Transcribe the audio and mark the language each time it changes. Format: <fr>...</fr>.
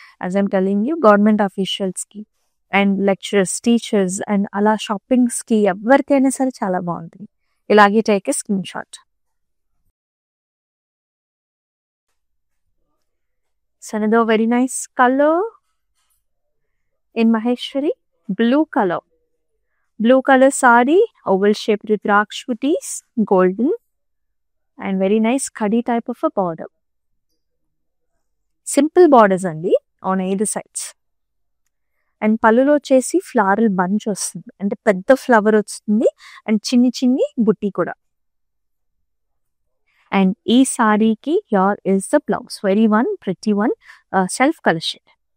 <en>as I'm telling you</en> <te>government అఫీషియల్స్‌కి and lecturers, teachers and అలా షాపింగ్స్‌కి ఎవరికైనా సరే చాలా బాగుంటుంది. ఇలాగే</te> <en>Take a screen shot. So another very nice colour in Maheshwari, blue color. Blue color saree, oval shaped with raksh booties, golden and very nice khadi type of a border. Simple borders andi on either sides.</en> <te>And పళ్ళులో వచ్చేసి floral bunch వస్తుంది. అంటే పెద్ద flower వస్తుంది and చిన్ని చిన్ని బుట్టి కూడా.</te> <en>And ఈ సారీకి here is the blouse. Very one pretty one self colour shade.</en>